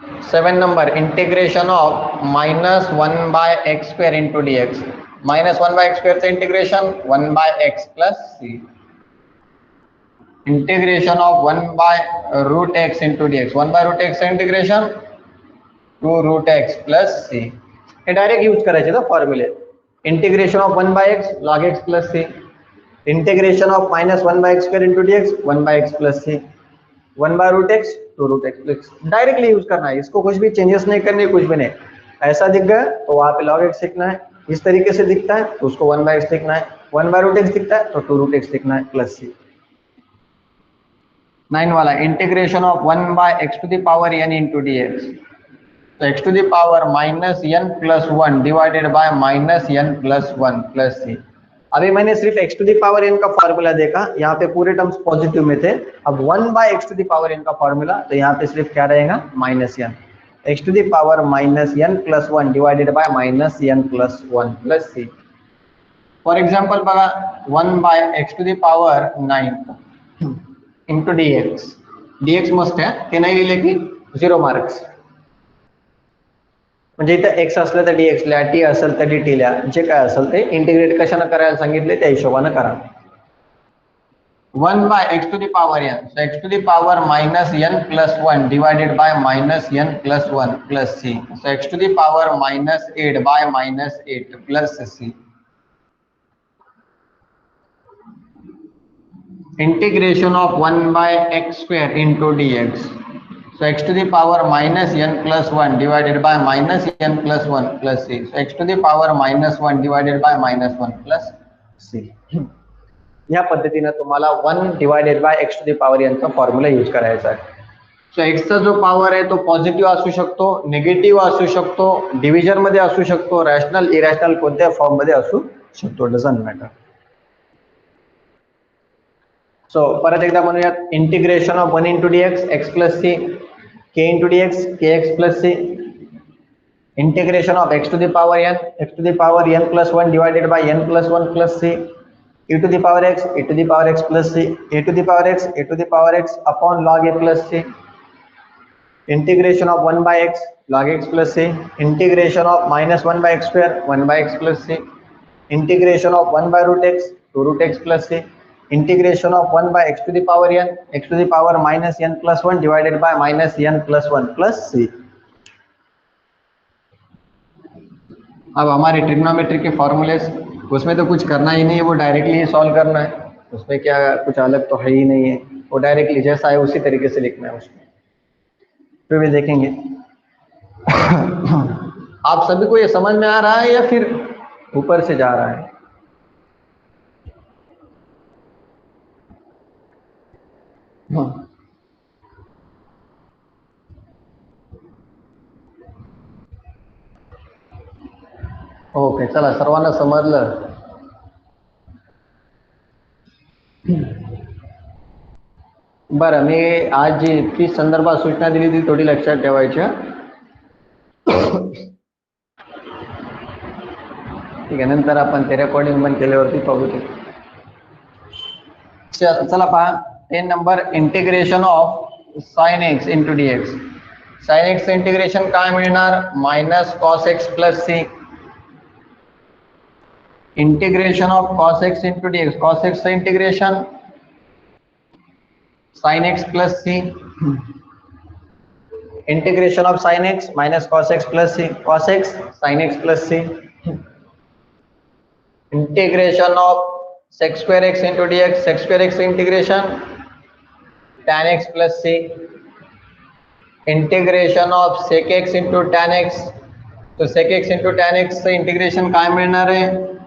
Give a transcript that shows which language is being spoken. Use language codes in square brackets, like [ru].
[en] 7 number, integration of -1 by x square into dx. -1 by x square चं integration 1 by x plus c. Integration of 1 by root x into dx. 1 by root x चं integration 2 root x plus c. [mr] हे direct use करायचे ना फॉर्म्युले. [en] Integration of 1 by x log x plus c. Integration of -1 by x square into dx 1 by x plus c. [hi] 1 by root x 2 root x plus directly use करना है, इसको कुछ भी changes नहीं करने, कुछ भी नहीं. ऐसा दिख गया तो वहां पे log x लिखना है, इस तरीके से दिखता है तो उसको 1 by x लिखना है, 1 by root x दिखता है तो 2 root x लिखना है प्लस c. [en] 9 वाला, integration of 1 by x to the power n into dx. तो x to the power -n plus 1 divided by -n plus 1 plus c. [hi] अभी मैंने सिर्फ x to the power n का formula देखा, यहाँ पे पूरे टर्म्स पॉजिटिव में थे. अब 1 by x to the power n का फॉर्मूला, तो यहाँ पे सिर्फ क्या रहेगा? [en] -n. x to the power -n plus 1 divided by -n plus 1 plus c. For example बघा, 1 by x to the power 9 into dx. [mr] dx मस्त आहे, ते नाही लिहिले की 0 मार्क्स. म्हणजे इथं x असलं तर dx ला, t असेल तर dt ला, जे काय असेल ते इंटिग्रेट कशाने करायला सांगितले त्या हिशोबाने करा. [en] 1 by x to the power n, so x to the power -n plus 1 divided by -n plus 1 plus c, so x to the power -8 by -8 plus c. Integration of 1 by x square into dx. So x to the power -n plus 1 divided by -n plus 1 plus c. So x to the power -1 divided by -1 plus c. [mr] या पद्धतीने तुम्हाला 1 divided by x to the power n चा formula use करायचा आहे. So x चा जो power आहे तो पॉझिटिव्ह असू शकतो, निगेटिव्ह असू शकतो, डिव्हिजन मध्ये असू शकतो, रॅशनल इरॅशनल कोणत्या फॉर्म मध्ये असू शकतो, डझंट मॅटर. [en] So परत एकदा म्हणूयात, integration of 1 into dx x plus c, k into dx kx plus c. Integration of x to the power n plus 1 divided by n plus 1 plus c, e to the power x plus c, a to the power x upon log a plus c. Integration of 1 by x log x plus c. Integration of -1 by x square 1 by x plus c. Integration of 1 by root x 2 root x plus c. Integration of 1 by x to the power -n plus 1 divided by -n plus 1 plus c. [hi] अब हमारे trigonometry के फॉर्मूले, उसमें तो कुछ करना ही नहीं है, वो डायरेक्टली सॉल्व करना है. उसमें क्या कुछ अलग तो है ही नहीं है, वो डायरेक्टली जैसा है उसी तरीके से लिखना है उसमें। फिर भी देखेंगे। आप सभी को ये समझ में आ रहा है या फिर ऊपर से जा रहा है? हाँ। [mr] ओके, चला सर्वांना समजलं? बरं, मी आज जी फी संदर्भात सूचना दिली ती थोडी लक्षात ठेवायच्या. ठीक आहे, नंतर आपण ते रेकॉर्डिंग बंद केल्यावरती बघू ते. [en] चला पहा 10 number, integration of sine x into d x. Sine x integration [mr] काय मिळणार? [en] Minus cos x plus c. Integration of cos x into d x, cos x integration sine x plus c. Integration of sine x minus cos x plus c, cos x sine x plus c. Integration of sec square x into dx, sec square x integration tan x plus c. Integration of sec x into tan x, तो sec x into tan x से integration [mr] काय मिळणार आहे?